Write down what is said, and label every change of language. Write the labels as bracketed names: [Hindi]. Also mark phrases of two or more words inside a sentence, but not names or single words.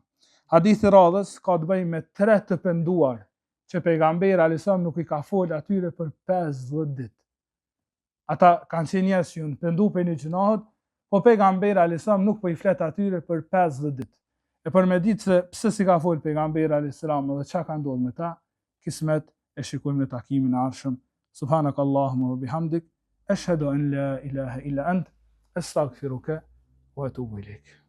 [Albanian] Hadithi radhës ka të bëjë me 3 të penduar, që pejgamberi [Arabic] عليه السلام [Albanian] nuk i ka fol atyre për 50 ditë. Ata kanë qenë njerëz që janë pendu për një gjunahet, po pejgamberi [Arabic] عليه السلام [Albanian] nuk po i flet atyre për 50 ditë. E për me ditë se pse si ka fol pejgamberi [Arabic] عليه السلام [Albanian] dhe çka ka ndodhur me ta, kismet e shikojmë në takimin e ardhshëm. [Arabic] سبحانك اللهم وبحمدك أشهد أن لا إله إلا أنت أستغفرك وأتوب إليك.